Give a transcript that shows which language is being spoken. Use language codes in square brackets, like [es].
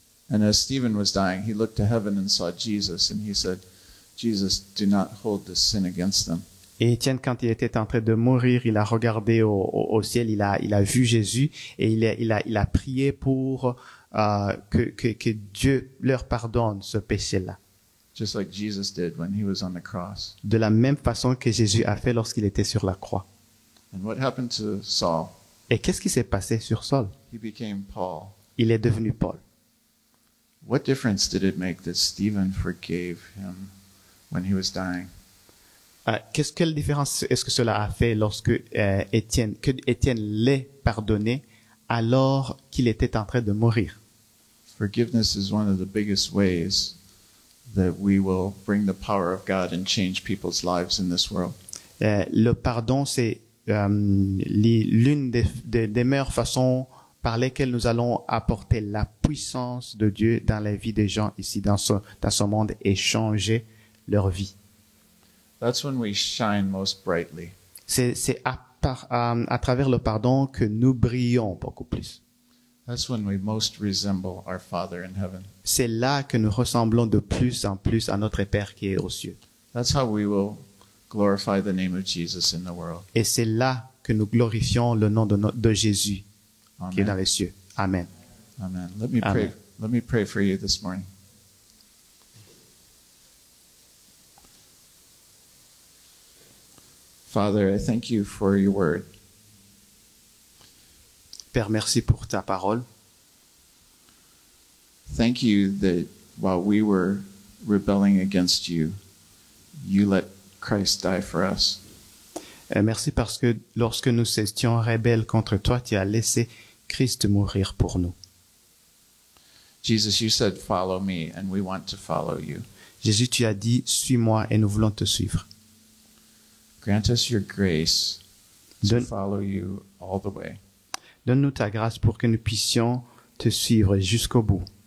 [en] And as Stephen was dying, he looked to heaven and saw Jesus, and he said, Jesus, do not hold this sin against them. [fr] Et Étienne, quand il était en train de mourir, il a regardé au ciel, il a vu Jésus et il a prié pour que Dieu leur pardonne ce péché-là. [en] Just like Jesus did when he was on the cross. [fr] De la même façon que Jésus a fait lorsqu'il était sur la croix. [en] And what happened to Saul? [fr] Et qu'est-ce qui s'est passé sur Saul? [en] He became Paul. [fr] Il est devenu Paul. [en] What difference did it make that Stephen forgave him when he was dying? [fr] Quelle différence est-ce que cela a fait lorsque Étienne l'ait pardonné alors qu'il était en train de mourir? [en] Forgiveness is one of the biggest ways that we will bring the power of God and change people's lives in this world. [fr] Le pardon, c'est l'une des meilleures façons par lesquelles nous allons apporter la puissance de Dieu dans la vie des gens ici, dans ce monde, et changer leur vie. [en] That's when we shine most brightly. [fr] C'est à travers le pardon que nous brillons beaucoup plus. [en] That's when we most resemble our Father in heaven. [fr] C'est là que nous ressemblons de plus en plus à notre Père qui est aux cieux. [en] That's how we will glorify the name of Jesus in the world. [fr] Et c'est là que nous glorifions le nom de Jésus qui est dans [en] Amen. [fr] les cieux. Amen. [en] Amen. Let me pray. Amen. Let me pray for you this morning. Father, I thank you for your word. [fr] Père, merci pour ta parole. [en] Thank you that while we were rebelling against you, you let Christ die for us. [fr] Merci parce que lorsque nous étions rebelles contre toi, tu as laissé Christ mourir pour nous. [en] Jesus, you said, follow me, and we want to follow you. [fr] Jésus, tu as dit, suis-moi et nous voulons te suivre. [en] Grant us your grace to [fr] Donne- [en] follow you all the way. [fr] Donne-nous ta grâce pour que nous puissions te suivre jusqu'au bout.